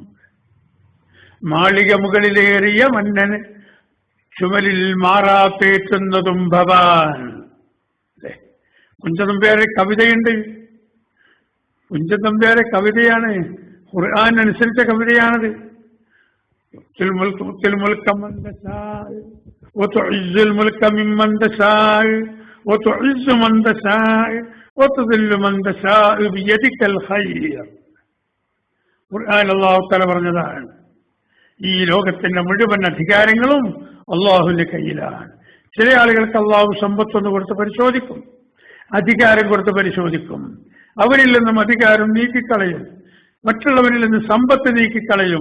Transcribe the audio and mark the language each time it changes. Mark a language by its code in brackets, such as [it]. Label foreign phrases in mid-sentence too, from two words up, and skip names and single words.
[ml] മാളിക മുകളിലേറിയ മന്നന് ചുമലിൽ മാറാത്തേറ്റുന്നതും ഭവാൻ. കുഞ്ചതമ്പ്യാരെ കവിതയുണ്ട്, കുഞ്ചതമ്പ്യാരെ കവിതയാണ്, ഖുർആൻ അനുസരിച്ച കവിതയാണത്. [ar] تؤتي الملك من تشاء وتعز الملك ممن تشاء وتعز من تشاء وتذل من تشاء بيدك الخير. [ml] ഖുർആൻ അല്ലാഹു തആല പറഞ്ഞതാണ്, ഈ ലോകത്തിന്റെ മുഴുവൻ അധികാരങ്ങളും അള്ളാഹുവിന്റെ കയ്യിലാണ്. ചില ആളുകൾക്ക് അള്ളാഹു സമ്പത്തൊന്ന് കൊടുത്ത് പരിശോധിക്കും, അധികാരം കൊടുത്ത് പരിശോധിക്കും. അവരിൽ നിന്നും അധികാരം നീക്കിക്കളയും, മറ്റുള്ളവരിൽ നിന്ന് സമ്പത്ത് നീക്കിക്കളയും.